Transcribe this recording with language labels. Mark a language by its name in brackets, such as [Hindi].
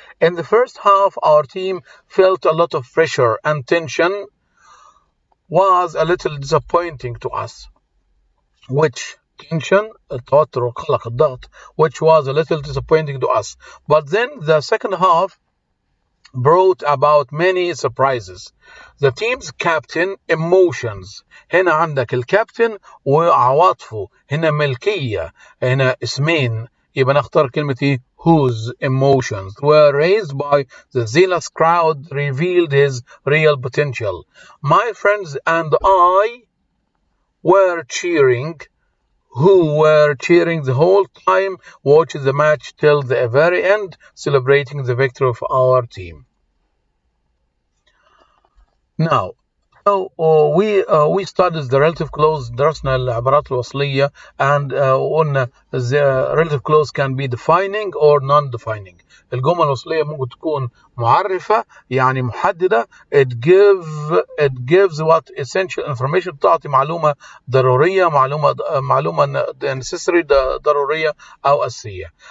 [English] In the first half, our team felt a lot of pressure and tension was a little disappointing to us. Which tension, [Arabic] التوتر والقلق الضغط, [English] which was a little disappointing to us. But then the second half brought about many surprises. The team's captain emotions. [Arabic] هنا عندك الكابتن وعواطفه. هنا ملكية. هنا اسمين. يبقى نختار كلمة [English] whose emotions were raised by the zealous crowd revealed his real potential. My friends and I were cheering. Who were cheering the whole time, watching the match till the very end, celebrating the victory of our team. Now, we studied the relative clause. [Arabic] درسنا العبارات الوصلية [English] and [Arabic] قلنا [English] the relative clause can be defining or non-defining. [Arabic] الجمل الوصلية ممكن تكون معرفة يعني محددة. [English] It gives what essential information. [Arabic] تعطي معلومة ضرورية معلومة necessary ضرورية أو أساسية.